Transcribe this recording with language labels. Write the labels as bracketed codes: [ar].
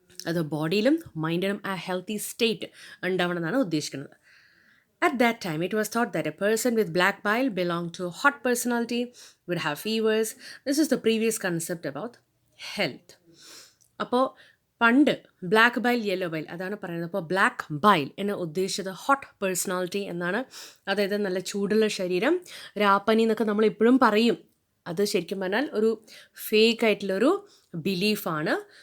[ml] അത് ബോഡിയിലും മൈൻഡിലും ആ healthy state ഉണ്ടാവണം എന്നാണ് ഉദ്ദേശിക്കുന്നത്. [en] At that time, it was thought that a person with black bile belonged to a hot personality, would have fevers. This is the previous concept about health. [ml] അപ്പോൾ പണ്ട് black bile, yellow bile അതാണ് പറയുന്നത്. അപ്പോൾ black bile എന്ന് ഉദ്ദേശിച്ചത് hot personality എന്നാണ്. അതായത് നല്ല ചൂടുള്ള ശരീരം, രാപ്പനി എന്നൊക്കെ നമ്മൾ ഇപ്പോഴും പറയും. അത് ശരിക്കും പറഞ്ഞാൽ ഒരു ഫേക്ക് ആയിട്ടുള്ളൊരു ബിലീഫാണ്.